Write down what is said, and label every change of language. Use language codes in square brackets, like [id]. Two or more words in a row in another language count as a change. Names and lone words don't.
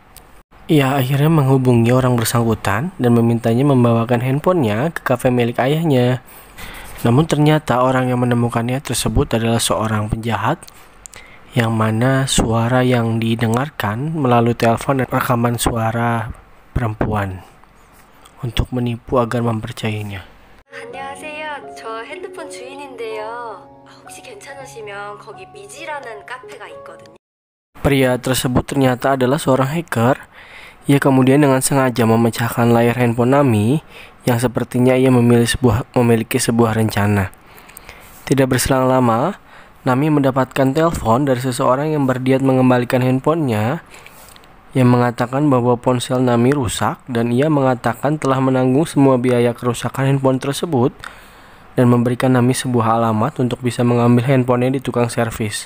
[id] Ia akhirnya menghubungi orang bersangkutan dan memintanya membawakan handphonenya ke kafe milik ayahnya. Namun ternyata orang yang menemukannya tersebut adalah seorang penjahat yang mana suara yang didengarkan melalui telepon dan rekaman suara perempuan untuk menipu agar mempercayainya. [ko] 안녕하세요. 저 핸드폰 주인인데요. 혹시 괜찮으시면 거기 미지라는 카페가 있거든요. [id] Pria tersebut ternyata adalah seorang hacker. Ia kemudian dengan sengaja memecahkan layar handphone Nami yang sepertinya ia memiliki sebuah rencana. Tidak berselang lama, Nami mendapatkan telepon dari seseorang yang berniat mengembalikan handphonenya yang mengatakan bahwa ponsel Nami rusak dan ia mengatakan telah menanggung semua biaya kerusakan handphone tersebut dan memberikan Nami sebuah alamat untuk bisa mengambil handphonenya di tukang servis.